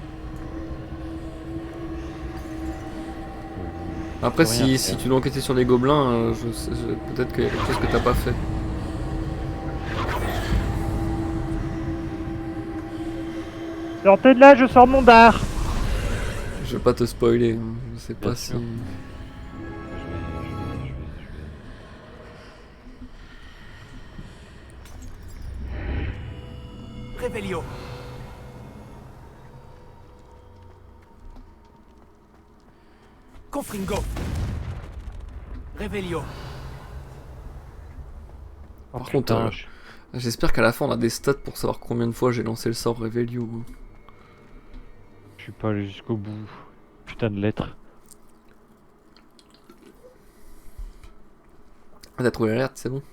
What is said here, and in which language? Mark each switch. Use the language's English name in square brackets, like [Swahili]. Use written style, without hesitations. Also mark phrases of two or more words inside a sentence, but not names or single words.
[French] Après, Faut rien si faire. tu dois enquêter sur les gobelins, peut-être qu'il y a quelque chose que t'as pas fait. Sortez de là, je sors mon dard. Je vais pas te spoiler, hein, je sais pas Bien si. sûr. Revelio. Confringo. Revelio. Par contre, j'espère qu'à la fin on a des stats pour savoir combien de fois j'ai lancé le sort Revelio. Je suis pas allé jusqu'au bout. Putain de lettres. Ah, t'as trouvé l'alerte, c'est bon.